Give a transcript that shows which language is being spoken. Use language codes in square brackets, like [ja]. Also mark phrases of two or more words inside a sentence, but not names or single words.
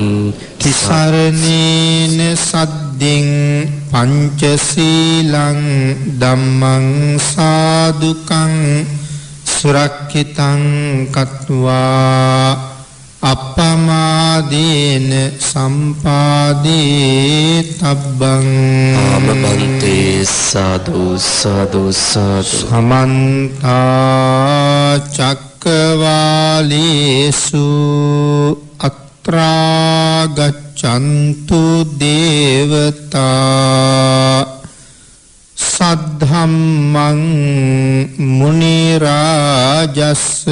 [pi] තිසරණේන සද්දෙන් පංචශීලං ධම්මං සාදුකං සුරක්ඛිතං කତ୍වා අප්පමාදේන සම්පාදේ තබ්බං ආමබන්තේ සාදු සාදු සාදු සමන්ත චක්කවාලේසු අත්‍රාගච්ඡන්තු දේවතා සද්ධම්මං මුනි රාජස්